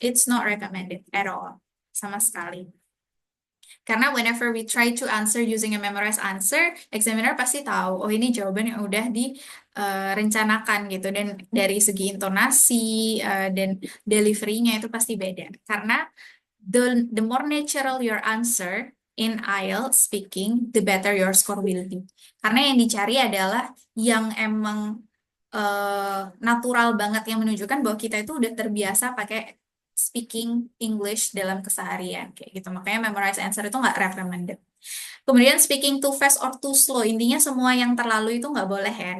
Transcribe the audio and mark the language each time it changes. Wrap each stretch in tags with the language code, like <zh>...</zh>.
<en>It's not recommended at all,</en> <id>sama sekali. Karena</id> <en>whenever we try to answer using a memorized answer, examiner</en> <id>pasti tahu, oh ini jawaban yang udah direncanakan gitu. Dan dari segi intonasi dan delivery-nya itu pasti beda. Karena</id> <en>the more natural your answer in IELTS speaking, the better your score will be.</en> <id>Karena yang dicari adalah yang emang natural banget, yang menunjukkan bahwa kita itu udah terbiasa pakai speaking English dalam keseharian kayak gitu. Makanya memorize answer itu nggak recommended. Kemudian</id> <en>speaking too fast or too slow,</en> <id>intinya semua yang terlalu itu nggak boleh ya.</id>